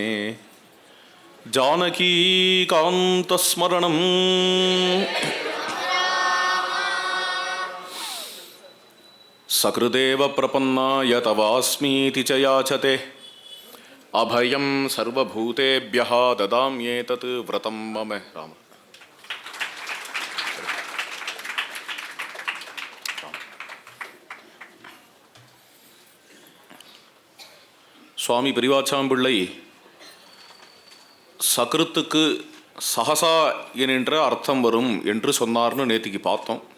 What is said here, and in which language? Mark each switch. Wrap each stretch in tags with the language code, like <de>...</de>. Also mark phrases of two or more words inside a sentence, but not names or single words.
<sa>जानकीकान्तस्मरणं सकृदेव प्रपन्नाय तवास्मीति च याचते. अभयं सर्वभूतेभ्यः ददाम्येतत् व्रतं मम.</sa> <ta>राम சுவாமி பெரியவாச்சாம்பிள்ளை சக்ருத்துக்கு சகசா என்கின்ற அர்த்தம் வரும் என்று சொன்னார்னு நேத்திக்கு பார்த்தோம்.</ta>